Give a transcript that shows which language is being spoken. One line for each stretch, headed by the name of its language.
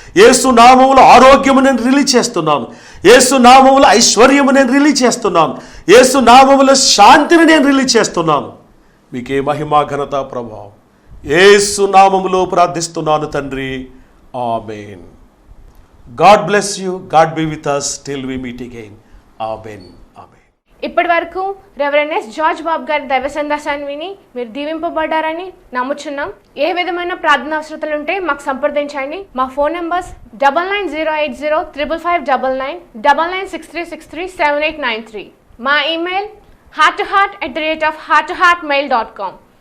Telugu: యేసు నామములో ఆరోగ్యము నేను రిలీజ్ చేస్తున్నాను. యేసు నామములో ఐశ్వర్యము నేను రిలీజ్ చేస్తున్నాను. యేసు నామములో శాంతిని నేను రిలీజ్ చేస్తున్నాను. మీకే మహిమా, ఘనత, ప్రభావం యేసు నామములో ప్రార్థిస్తున్నాను తండ్రి.
English: ఆమేన్. God bless you. God be with us till we meet again.
Telugu: ఆమేన్. ఇప్పటి వరకు రెవరెండ్ ఎస్ జార్జ్ బాబు గారి దైవ సందేశాన్ని విని మీరు దీవింపబడ్డారని నమ్ముచున్నాం. ఏ విధమైన ప్రార్థన అవసరతలు ఉంటే మాకు సంప్రదించండి. మా ఫోన్ నంబర్స్ 9908055599, 9963637893. మా ఈమెయిల్ hearttoheart@hearttoheartmail.com.